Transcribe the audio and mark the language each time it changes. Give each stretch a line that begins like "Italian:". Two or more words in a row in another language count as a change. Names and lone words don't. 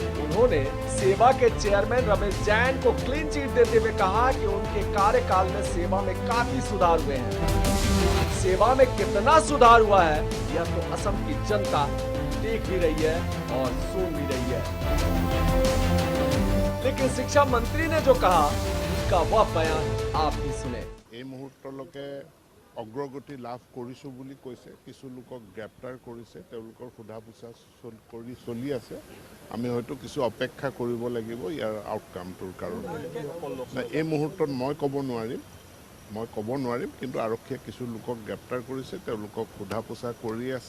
Hindi: उन्होंने सेवा के चेयरमैन रमेश जैन को क्लीन चिट देते हुए कहा कि उनके कार्यकाल में सेवा में काफी सुधार हुए हैं। सेवा में कितना सुधार हुआ है यह तो असम की जनता देख भी रही है और सुन भी रही है। लेकिन शिक्षा मंत्री ने जो कहा उसका वह बयान आप भी सुने।
Assamese: অগ্ৰগতি লাভ কৰিছো বুলি কৈছে। কিছু লোকক গ্ৰেপ্তাৰ কৰিছে, তেওঁলোকৰ সোধা পোছা কৰি চলি আছে। আমি হয়তো কিছু অপেক্ষা কৰিব লাগিব ইয়াৰ আউটকামটোৰ কাৰণে। এই মুহূৰ্তত মই ক'ব নোৱাৰিম, কিন্তু আৰক্ষীয়ে কিছু লোকক গ্ৰেপ্তাৰ কৰিছে, তেওঁলোকক সোধা পোছা কৰি আছে।